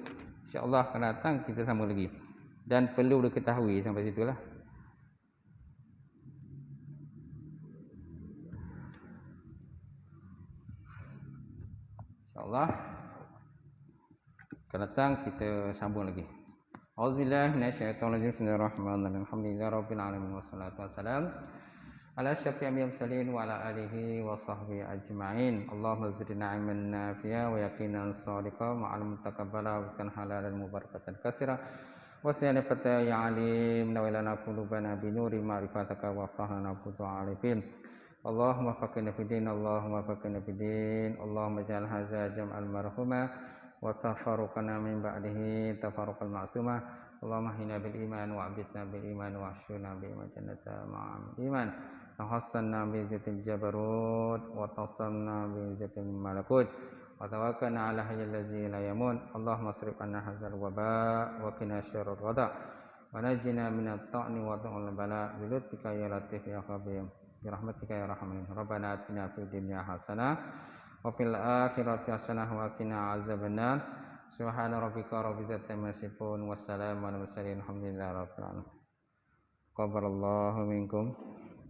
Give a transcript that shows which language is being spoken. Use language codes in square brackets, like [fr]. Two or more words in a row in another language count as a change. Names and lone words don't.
[id] InsyaAllah akan datang kita sambung lagi. Dan perlu diketahui sampai situlah. InsyaAllah akan datang kita sambung lagi. [ar] أعوذ بالله من الشيطان الرجيم. بسم الله الرحمن الرحيم. الحمد لله رب العالمين والصلاة والسلام على أشرف الأنبياء والمرسلين وعلى آله وصحبه أجمعين. اللهم زدنا علما نافعا ويقينا صادقا وعلما متقبلا ورزقا حلالا مباركا كثيرا وسنافة يا عليم نور قلوبنا بنور معرفتك وافتح لنا فتوح العارفين. اللهم فقهنا في الدين، اللهم فقهنا في الدين، اللهم اجعل هذا جمعا مرحوما وتفرقنا من بعده تفرقا معصوما. اللهم أحينا بالإيمان وأمتنا بالإيمان واحشرنا بالجنة مع الإيمان. تحصنا بذات الجبروت واعتصمنا بذات الملكوت وتوكلنا على الحي الذي لا يموت. اللهم اصرف عنا هذا الوباء وقنا شر الردى ونجنا من الطعن والطاعون والبلاء بلطفك يا لطيف يا خبير برحمتك يا رحمن. ربنا آتنا في الدنيا حسنة وفي الآخرة حسنة وقنا عذاب النار. سبحان ربك رب العزة عما يصفون وسلام على المرسلين. الحمد لله رب العالمين. تقبل الله منكم.